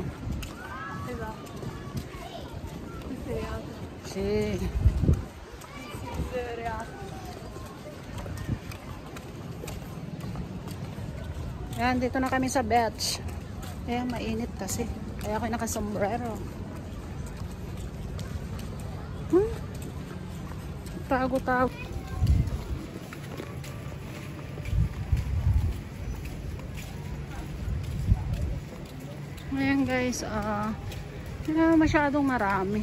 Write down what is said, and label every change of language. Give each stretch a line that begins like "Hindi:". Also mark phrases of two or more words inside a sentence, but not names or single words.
Italian: Esatto. Questo è reato. Sì. Questo è reato.
Filipino: Ayan, dito na kami sa beach. Ayan, mainit kasi. Kaya ako nakasombrero. Tago-tago. Ayan guys, hindi na masyadong marami.